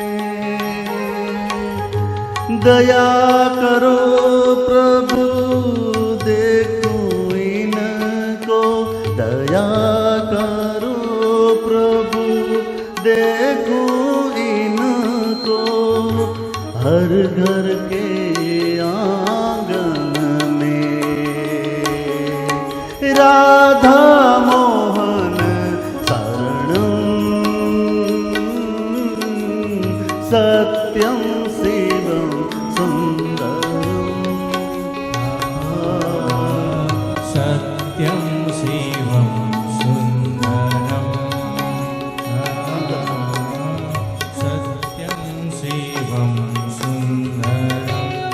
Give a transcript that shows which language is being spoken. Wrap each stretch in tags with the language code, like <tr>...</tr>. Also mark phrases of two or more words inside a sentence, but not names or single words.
<hi>दया करो प्रभु, दया करो प्रभु, देखो इनको, हर घर के आंगन में.</hi> <sa>राधा मोहन शरणं, सत्यं शिवं सुंदरं, सत्यम शिवम सुंदरम, सत्यम शिवम सुंदरम,</sa>